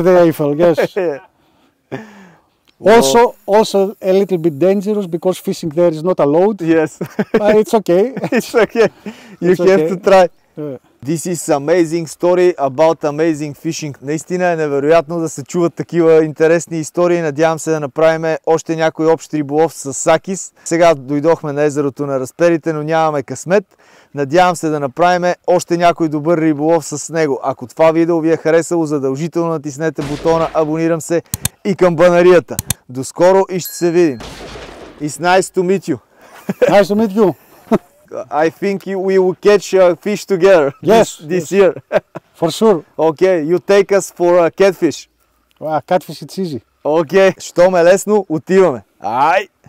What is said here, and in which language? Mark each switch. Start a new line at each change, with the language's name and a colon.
English: the Eiffel. Yes. Also a little bit dangerous because fishing there is not allowed. Yes. But it's okay. It's okay. You It's have okay. to try. Yeah. This is amazing story about amazing fishing.
Bulgarian: Наистина е невероятно да се чуват такива интересни истории. Надявам се да направим още някой общ риболов с Сакис. Сега дойдохме на езерото на Разперите, но нямаме късмет. Надявам се да направим още някой добър риболов с него. Ако това видео ви е харесало, задължително натиснете бутона абонирам се и камбанарията. До скоро и ще се видим.
English: It's nice to meet you. Nice to meet you. I think we will catch fish together this year. For sure. Okay, you take us for a catfish. Catfish, it's easy.
Bulgarian: Okay, щом е лесно, отиваме. Ай!